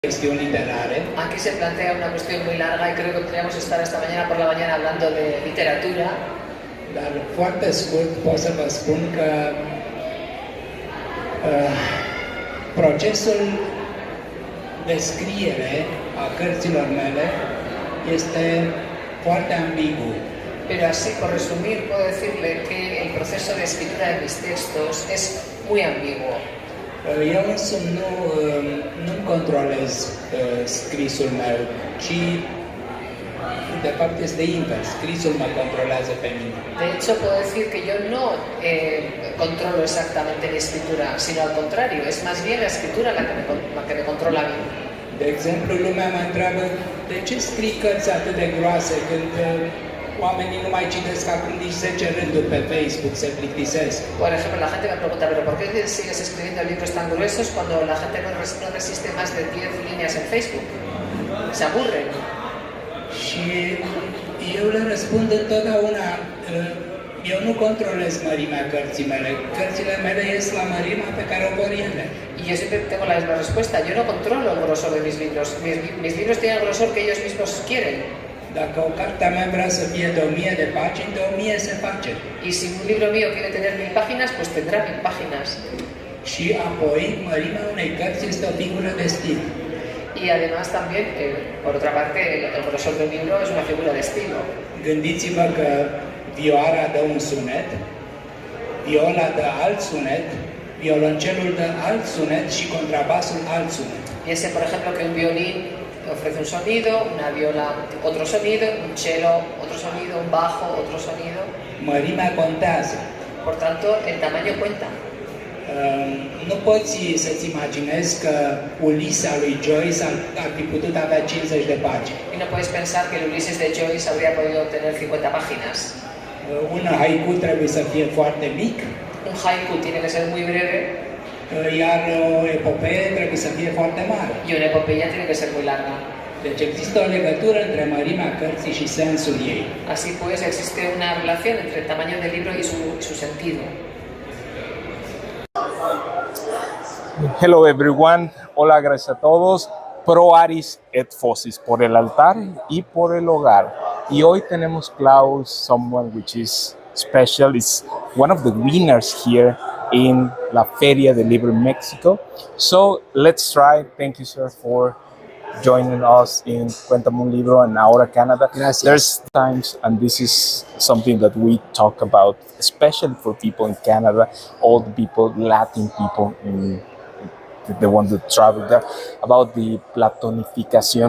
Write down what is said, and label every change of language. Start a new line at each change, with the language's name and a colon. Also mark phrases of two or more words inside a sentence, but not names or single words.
Spanish: Cuestión literaria. Aquí se plantea una cuestión muy larga y creo que podríamos estar esta mañana por la mañana hablando de literatura.
Romanian: Dar foarte scurt pot să vă spun că procesul de scriere a cărților mele este foarte ambigu.
Spanish: Pero así, por resumir, puedo decirle que el proceso de escritura de mis textos es muy ambiguo.
Romanian: Eu însumi nu controlez scrisul meu, ci de fapt este invers. Scrisul mă controlează pe mine.
Spanish: De hecho, puedo decir que yo no controlo exactamente mi escritura, sino al contrario, es más bien la escritura la que me controla a mí.
Romanian: De exemplu, lumea mă întreabă de ce scrii cărți atât de groase când oamenii nu mai citesc acum nici 10 rânduri pe Facebook, se plictisesc.
Spanish: Por ejemplo, la gente me pregunta, ¿pero por qué sigues escribiendo libros tan gruesos cuando la gente no resiste más de 10 líneas en Facebook? Se aburren.
Romanian: Și eu le răspund întotdeauna, eu nu controlez mărimea cărții mele. Cărțile mele ies la mărimea pe care o vor ele.
Spanish: Y yo siempre tengo la misma respuesta, yo no controlo el grosor de mis libros. Mis libros tienen el grosor que ellos mismos quieren.
Romanian: Dacă o carte a mea vrea să fie de 1000 de pagini, de 1000 se face.
Spanish: Y si un libro mío quiere tener 1000 páginas, pues tendrá 1000 páginas.
Romanian: Și apoi, mărimea unei cărți este o figură de stil.
Spanish: Y además también, por otra parte, el grosor del libro es una figura de estilo.
Romanian: Gândiți-vă că vioara dă un sunet, viola dă alt sunet, violoncelul dă alt sunet și contrabasul alt sunet.
Spanish: Piense, por ejemplo, que un violín ofrece un sonido, una viola otro sonido, un cello otro sonido, un bajo otro sonido.
Romanian: Mărimea contează.
Spanish: Por tanto, el tamaño cuenta.
Romanian: Nu poți să-ți imaginezi că Ulisa lui Joyce ar fi putut avea 50 de pagini.
Spanish: Y no puedes pensar que el Ulises de Joyce habría podido tener 50 páginas.
Romanian: Un haiku trebuie să fie foarte mic.
Spanish: Un haiku tiene que ser muy breve.
Romanian: Iar o epopee trebuie să fie foarte mare.
Spanish: Y una epopeya tiene que ser muy larga.
Romanian: Deci există o legătură între mărimea cărții și sensul ei.
Spanish: Así pues, existe una relación entre el tamaño del libro y su sentido.
English: Hello everyone,
Spanish: hola, gracias a todos.
Latin: Pro aris et fosis,
Spanish: por el altar y por el hogar. Y hoy tenemos
English: Klaus, someone which is special, is one of the winners here in la Feria del Libro in Mexico. So let's try. Thank you, sir, for joining us in Cuéntame un Libro and Ahora Canada.
Spanish: Gracias.
English: There's times, and this is something that we talk about, especially for people in Canada, old people, Latin people, the one that travel there, about the platonificación.